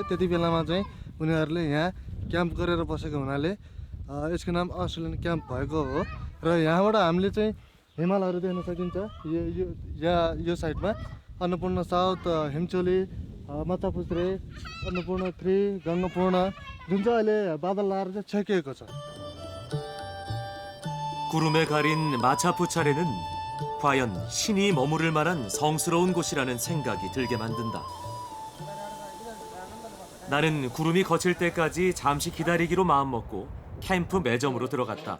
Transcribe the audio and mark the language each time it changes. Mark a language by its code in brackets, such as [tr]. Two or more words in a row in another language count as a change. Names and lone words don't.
[ne] त्यति बेलामा चाहिँ उनीहरूले यहाँ क्याम्प गरेर बसेको हुनाले यसको नाम अस्ट्रेलियन क्याम्प भएको हो। र यहाँबाट हामीले चाहिँ हिमालहरू देख्न सकिन्छ। यो साइडमा अन्नपूर्ण साउथ, हिमचोली, माछापुच्छ्रे, अन्नपूर्ण 3, गङ्गापूर्ण जुन चाहिँ अहिले बादल लाएर चाहिँ छेकिएको छ। [ko] 구름에 가린 마차푸차레는 과연 신이 머무를 만한 성스러운 곳이라는 생각이 들게 만든다. 나는 구름이 거칠 때까지 잠시 기다리기로 마음먹고 캠프 매점으로 들어갔다.